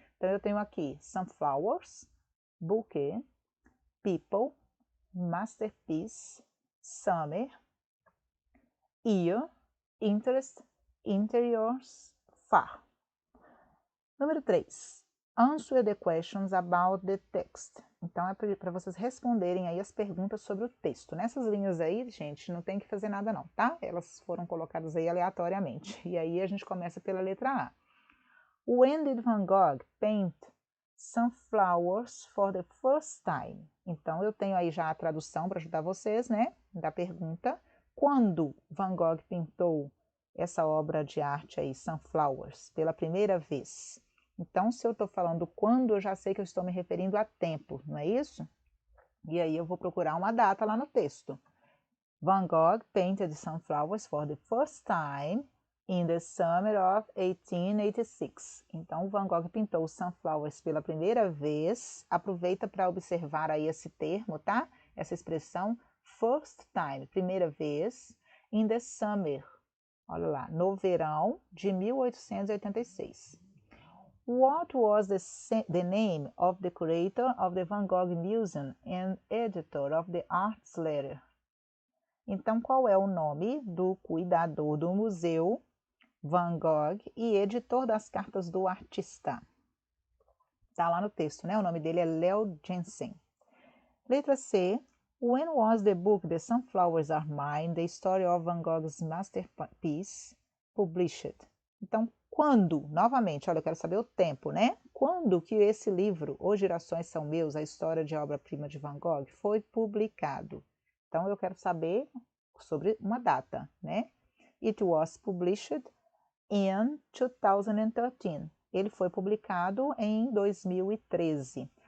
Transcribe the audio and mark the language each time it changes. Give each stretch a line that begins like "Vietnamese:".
Portuguese: Então, eu tenho aqui
English: sunflowers, bouquet, people, masterpiece, summer, year, interest, interiors, far.
Portuguese: Número 3.
English: Answer the questions about the text.
Portuguese: Então, é para vocês responderem aí as perguntas sobre o texto. Nessas linhas aí, gente, não tem que fazer nada não, tá? Elas foram colocadas aí aleatoriamente. E aí a gente começa pela letra A.
English: When did Van Gogh paint sunflowers for the first time?
Portuguese: Então, eu tenho aí já a tradução para ajudar vocês, né? Da pergunta. Quando Van Gogh pintou essa obra de arte aí, Sunflowers, pela primeira vez? Então, se eu estou falando quando, eu já sei que eu estou me referindo a tempo, não é isso? E aí eu vou procurar uma data lá no texto.
English: Van Gogh painted sunflowers for the first time in the summer of 1886.
Portuguese: Então, Van Gogh pintou sunflowers pela primeira vez. Aproveita para observar aí esse termo, tá? Essa expressão, first time, primeira vez,
English: in the summer.
Portuguese: Olha lá, no verão de 1886.
English: What was the name of the curator of the Van Gogh Museum and editor of the Arts Letter?
Portuguese: Então, qual é o nome do cuidador do museu Van Gogh e editor das cartas do artista? Está lá no texto, né? O nome dele é Leo Jensen. Letra C.
English: When was the book The Sunflowers Are Mine, The Story of Van Gogh's Masterpiece, published?
Portuguese: Então, quando? Novamente, olha, eu quero saber o tempo, né? Quando que esse livro, Os Girassóis São Meus, a história de obra-prima de Van Gogh, foi publicado? Então, eu quero saber sobre uma data, né?
English: It was published
Portuguese: in 2013. Ele foi publicado em 2013.